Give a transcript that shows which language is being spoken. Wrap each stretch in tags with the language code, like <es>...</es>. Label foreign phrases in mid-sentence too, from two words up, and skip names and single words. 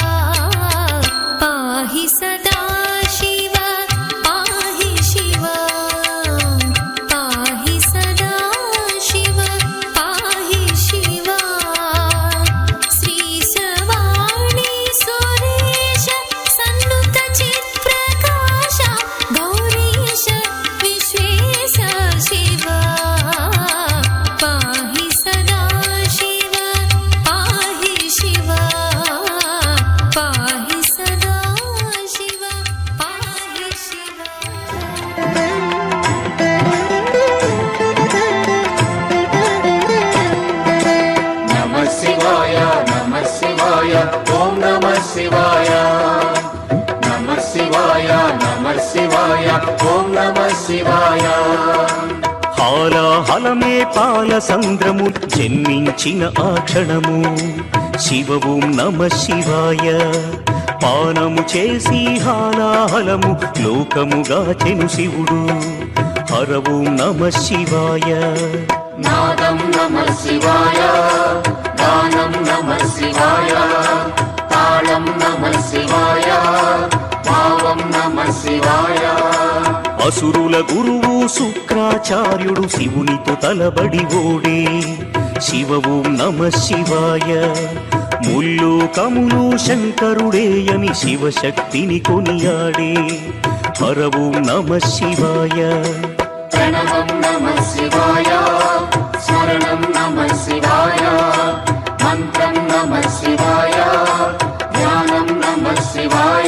<sa>पाहि सदा शिव पाहि शिव पाहि सदा शिव पाहि शिव श्री सवाणी सुरेश सन्नुत चित्प्रकाश गौरीश विश्वेश शिव पाहि सदा शिव पाहि शिव पाहि सदा शिव पाहि शिव नमः शिवाय ओम नमः शिवाय नमः शिवाय ओम नमः शिवाय</sa> <te>హాలాహలమే పాల సంద్రము జన్మించిన ఆ క్షణము శివ</te> <sa>ఓం నమ శివాయ</sa> <te>పానము చేసి హాలాహలము లోకముగా చెను శివుడు హర</te> <sa>ఓం నమ శివాయ नादं नमः शिवाय गानं नमः शिवाय तालं नमः शिवाय भावं नमः शिवाय</sa> <te>అసురుల గురువు శుక్రాచార్యుడు శివునితో తలబడి ఓడే శివ</te> <sa>ఓం నమ శివాయ</sa> <te>ముల్లోకములు శంకరుడే అని శివశక్తిని కొనియాడే హర</te> <sa>ఓం నమ శివాయ प्रणवं नमः शिवाय स्मरणं नमः शिवाय मन्त्रं नमः शिवाय ध्यानं नमः शिवाय</sa>